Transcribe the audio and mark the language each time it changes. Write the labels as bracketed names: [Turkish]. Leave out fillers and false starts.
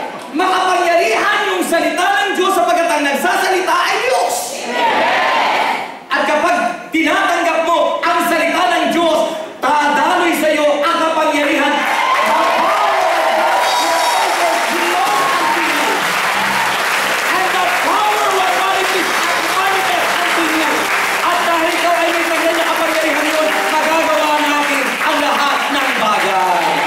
[Filipino] Makapangyarihan yung salita ng Diyos sapagkat ang nagsasalita ay Diyos. At kapag tinatanggap mo ang salita ng Diyos, dadaloy sa iyo ang kapangyarihan. [English] And the power will manifest unto you. [Filipino] At dahil ikaw ay may ganyan na kapangyarihan yun, magagawa natin ang lahat ng bagay.